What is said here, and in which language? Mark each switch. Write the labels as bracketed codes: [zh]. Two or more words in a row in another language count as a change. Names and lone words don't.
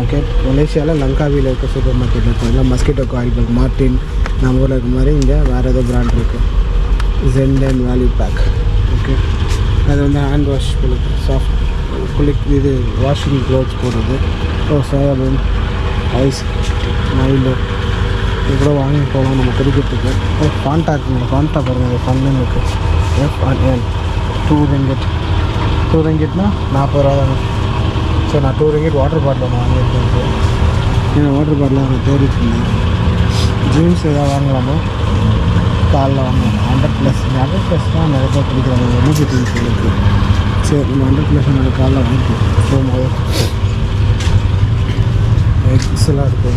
[ta] மலேசியாவில் லங்காவியில் இருக்க [en] super market [ta] இருக்கும். எல்லாம் [en] mosquito coil, [ta] மார்டின், நம்ம ஊரில் இருக்க மாதிரி இங்கே வேறு ஏதோ பிராண்ட் இருக்குது, [en] gent and value pack. [ta] ஓகே, அது வந்து [en] hand wash soft [ta] இது [en] washing clothes [ta] போடுறது. சோயாபீன், ஐஸ், மைலோ இது கூட வாங்கி போகலாம் நம்ம குடிக்கிறதுக்கு. ஃபாண்டா இருக்குங்க, ஃபாண்டா பாருங்கள், அது ஃபன்னு இருக்குது. FRN 2 ringgit. 2 ringgitனா 40 ரூபா தாங்க. ஸோ நான் 2 ringgit [en] water bottle [ta] நான் வாங்கியிருக்கேன். ஏன்னா [en] water bottle [ta] நான் தேடிட்டு இருந்தேன். ஜூஸ் எதாவது வாங்கலாமா, காலைல வாங்கலாம். 100+ 100+ தான் நிறைய பேர் குடிக்கிறாங்க, [en] energy drinks [ta] இருக்குது. சரி, நம்ம 100+ என்னோட காலைல வாங்கிக்கலாம். போகும்போது எக்ஸெல்லாம் இருக்குது.